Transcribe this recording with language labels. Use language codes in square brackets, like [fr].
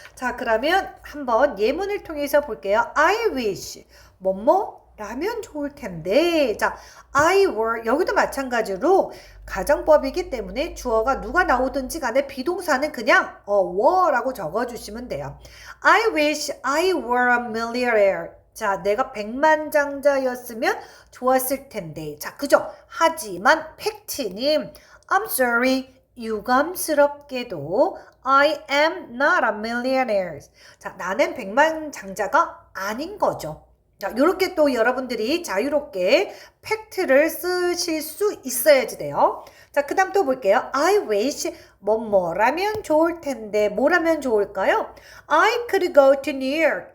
[ko] 자, 그러면 한번 예문을 통해서 볼게요. [en] I wish [ko] 라면 좋을 텐데. 자, [en] I were [ko] 여기도 마찬가지로 가정법이기 때문에 주어가 누가 나오든지 간에 비동사는 그냥 were라고 적어주시면 돼요. [en] I wish I were a millionaire. [ko] 자, 내가 백만장자였으면 좋았을 텐데. 자, 그죠? 하지만 팩트님, [en] I'm sorry. [ko] 유감스럽게도 [en] I am not a millionaire. [ko] 자, 나는 백만장자가 아닌 거죠. 자, 이렇게 또 여러분들이 자유롭게 팩트를 쓰실 수 있어야지 돼요. 자, 그 다음 또 볼게요. [en] I wish [ko] 뭐라면 좋을 텐데. 뭐라면 좋을까요? [en] I could go to New York.